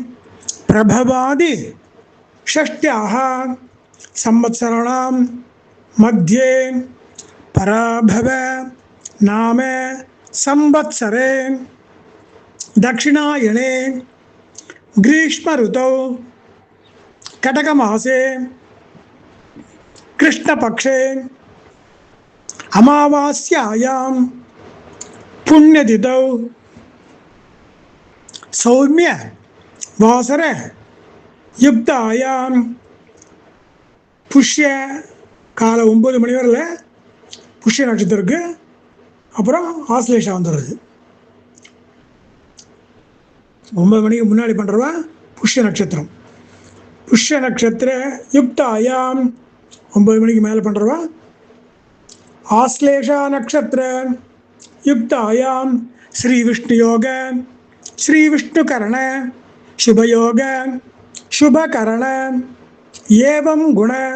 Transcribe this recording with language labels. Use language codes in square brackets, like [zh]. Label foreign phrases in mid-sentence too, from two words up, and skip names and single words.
[sa] प्रभवादि षष्ट्याः संवत्सराणां मध्ये पराभव नाम संवत्सरे दक्षिणायने ग्रीष्म ऋतौ कटकमासे कृष्णपक्षे अमावास्यायां पुण्यतिथौ सौम्य वासर युक्तायां पुष्य [ta] காலை 9 மணி வரையில் புஷ்ய நட்சத்திரம் இருக்குது. அப்புறம் ஆஸ்லேஷா வந்துடுறது. 9 மணிக்கு முன்னாடி பண்ணுறவா புஷ்ய நட்சத்திரம். [sa] पुष्य नक्षत्र युक्तायाम् [ta] 9 மணிக்கு மேலே பண்ணுறவா [sa] आश्लेषा नक्षत्र युक्तायाम् श्री विष्णु योग श्री विष्णुकरण शुभयोग शुभकरण एवं गुण